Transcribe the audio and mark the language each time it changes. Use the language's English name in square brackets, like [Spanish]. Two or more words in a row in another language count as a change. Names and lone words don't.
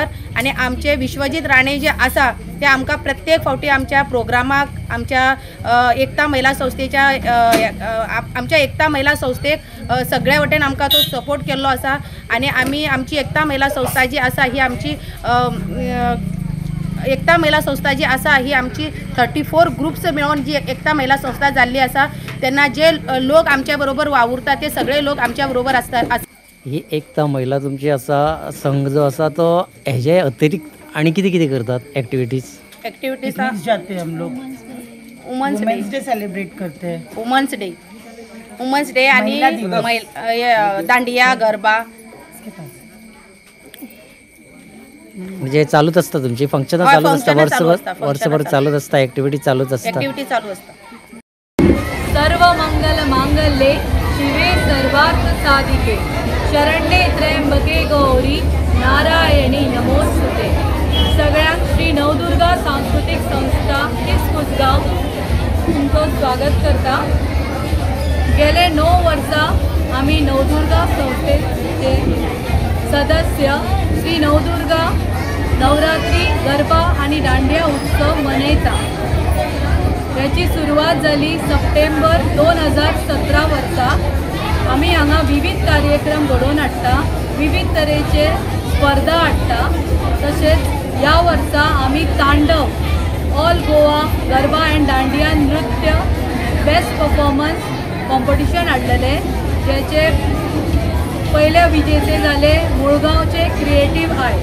[Konkani] आणि आमचे विश्वजीत राणे जे आसा ते आमकां प्रत्येक फावटी आमच्या प्रोग्रामाक आमच्या एकता महिला संस्थेच्या आमच्या एकता महिला संस्थेक सगळ्या वटेन आमकां तो सपोर्ट केल्लो आसा. आणि आमी आमची एकता महिला संस्था जी आसा ही आमची एकता महिला संस्था जी आसा ही आमची 34 ग्रुप्स मिळून जी एकता महिला संस्था जाल्ली आसा. तेन्ना जे लोक आमच्या बरोबर वावुरतात ते सगळे लोक आमच्या बरोबर असतात. ही एकता महिला तुमची असा संघ जो असा तो हेजे अतिरिक्त आणि किती किती करतात एक्टिविटीज [Hindi] जाते हम लोग. वुमेन्स डे सेलिब्रेट करते हैं. [Marathi] वुमेन्स डे आणि दांडिया, गरबा म्हणजे चालूच असतं तुमची फंक्शन चालूच असतात वर्षभर चालूच असतात ऍक्टिव्हिटी चालूच असतात. [Sanskrit] सर्व मंगल मांगल्ये शिवे सर्वार्थ साधिके शरण्ये त्र्यंबके गौरी नारायणी नमोस्तुते. [Konkani] सगळ्यांक श्री नवदुर्गा सांस्कृतिक संस्था तिस्कुसगांव तुमचं स्वागत करता. गेले 9 वर्सां आम्ही नवदुर्गा संस्थेचे सदस्य श्री नवदुर्गा नवरात्री, गरबा आणि दांडिया उत्सव मनयता. याची सुरुवात झाली सप्टेंबर 2017 वर्सा. आम्ही हांगा विविध कार्यक्रम घडोवन हाडटा, विविध तरेचे स्पर्धा हाडटा. तसेच या वर्सा आम्ही तांडव ऑल गोवा गरबा अँड दांडिया नृत्य बेस्ट परफॉर्मन्स कॉम्पिटिशन हाडलेले, ज्याचे पहिले विजेते झाले मुळगावचे क्रिएटिव्ह आय.